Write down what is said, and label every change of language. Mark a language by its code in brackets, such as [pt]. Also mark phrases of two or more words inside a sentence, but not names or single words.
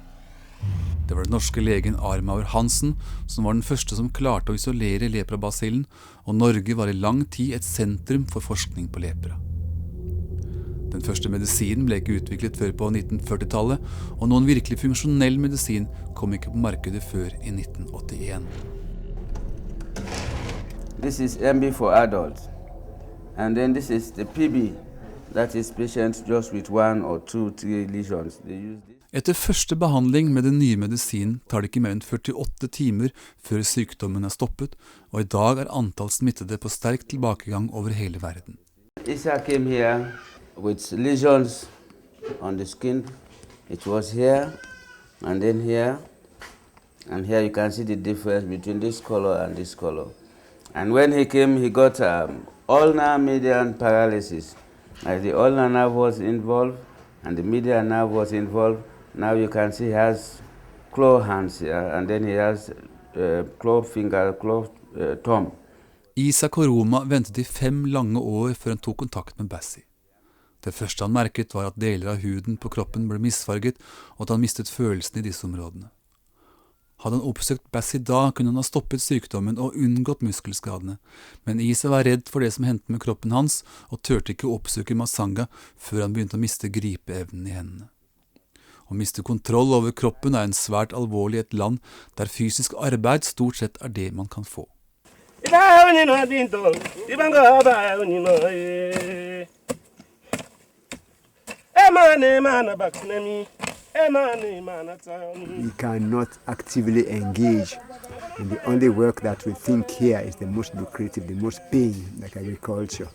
[no] Det var den norske legen Armaur Hansen som var den første som klarte å isolere leprabasillen, og Norge var i lang tid et sentrum for forskning på lepra. Den første medisinen ble ikke utviklet før på 1940-tallet, og noen virkelig funksjonell medisin kom ikke på markedet før i 1981. [en] This is MB for adults. And then this is the PB. That is patients just with 1 or 2, 3 lesions. They use this. [no] Etter første behandling med den nye medisinen tar det ikke mer enn 48 timer før sykdommen er stoppet, og i dag er antall smittede på sterk tilbakegang over hele verden. [en] Isa came here with lesions on the skin. It was here, and then here. And here you can see the difference between this color and this color. And when he came, he got ulnar median paralysis. As the ulnar nerve was involved and the median nerve was involved, now you can see he has claw hands here, and then he has claw finger, claw thumb. [no] Isak og Roma ventet i 5 lange år før han tok kontakt med Bassi. Det første han merket var at deler av huden på kroppen ble misfarget, og at han mistet følelsen i disse områdene. Hadde han oppsøkt Bassi da, kunne han ha stoppet sykdommen og unngått muskelskadene, men Isa var redd for det som hendte med kroppen hans, og tørte ikke å oppsøke Masanga før han begynte å miste gripeevnen i hendene. Å miste kontroll over kroppen er en svært alvorlig i et land der fysisk arbeid stort sett er det man kan få. [en] We cannot actively engage in the only work that we think here is the most lucrative, the most paying, like agriculture.